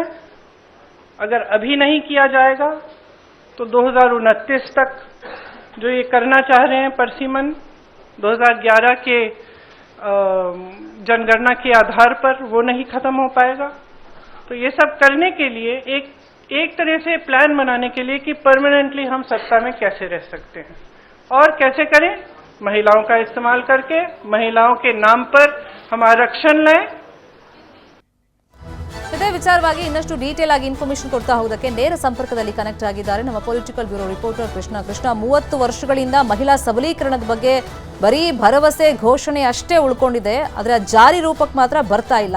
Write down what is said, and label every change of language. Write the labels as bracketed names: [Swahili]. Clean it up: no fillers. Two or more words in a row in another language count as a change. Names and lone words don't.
[Hindi] अगर अभी नहीं किया जाएगा तो 2029 तक जो ये करना चाह रहे हैं परसिमन 2011 के जनगणना के आधार पर, वो नहीं खत्म हो पाएगा. तो ये सब करने के लिए एक तरह से प्लान बनाने के लिए कि परमानेंटली हम सत्ता में कैसे रह सकते हैं और कैसे करें, महिलाओं का इस्तेमाल करके महिलाओं के नाम पर हम आरक्षण लें. [Kannada] ಇದೇ ವಿಚಾರವಾಗಿ ಇನ್ನಷ್ಟು ಡೀಟೇಲ್ ಆಗಿ ಇನ್ಫಾರ್ಮೇಶನ್ ಕೊಡ್ತಾ ಹೋಗೋದಕ್ಕೆ ನೇರ ಸಂಪರ್ಕದಲ್ಲಿ ಕನೆಕ್ಟ್ ಆಗಿದ್ದಾರೆ ನಮ್ಮ [English] political bureau reporter [Kannada] ಕೃಷ್ಣ. 30 ವರ್ಷಗಳಿಂದ ಮಹಿಳಾ ಸಬಲೀಕರಣದ ಬಗ್ಗೆ ಬರೀ ಭರವಸೆ ಘೋಷಣೆ ಅಷ್ಟೇ ಉಳ್ಕೊಂಡಿದೆ, ಆದರೆ ಜಾರಿ ರೂಪಕ್ಕೆ ಮಾತ್ರ ಬರ್ತಾ ಇಲ್ಲ.